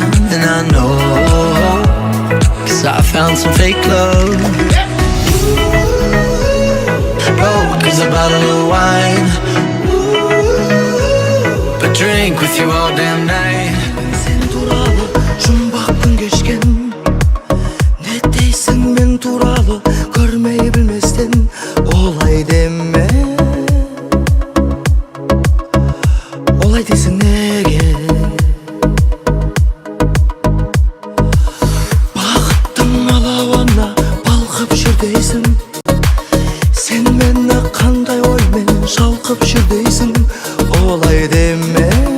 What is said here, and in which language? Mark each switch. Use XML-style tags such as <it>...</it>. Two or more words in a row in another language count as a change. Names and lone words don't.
<en>And I know, 'cause I found some fake love. Broke as a bottle of wine, but drink with you all damn night.</en> <kk>Sen turalı жұмбақ күн кешкен, не дейсің мен туралы көрмей білместен, олай деме. Олай дейсің неге? Бақыттың алауына балқып жүр дейсің, сен мені қандай оймен шалқып жүр дейсің, олай деме.</kk>